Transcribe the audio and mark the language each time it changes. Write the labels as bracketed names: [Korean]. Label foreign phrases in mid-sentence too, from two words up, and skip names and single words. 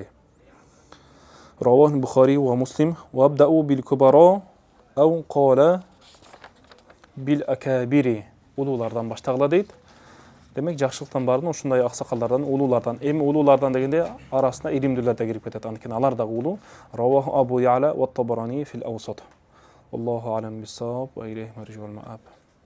[Arabic] رواه البخاري ومسلم وابدءوا بالكبراء أو قال بالأكابر. [Kyrgyz] Улуулардан баштагыла дейт. Демек, жакшылыктан баарын ушундай аксакалдардан, улуулардан, эми улуулардан дегенде арасына илимдүүлөр да кирип кетет. Анткени алар дагы улуу. [Arabic] رواه أبو يعلى والطبراني في الأوسط. الله أعلم بالصواب وإليه المرجع والمآب.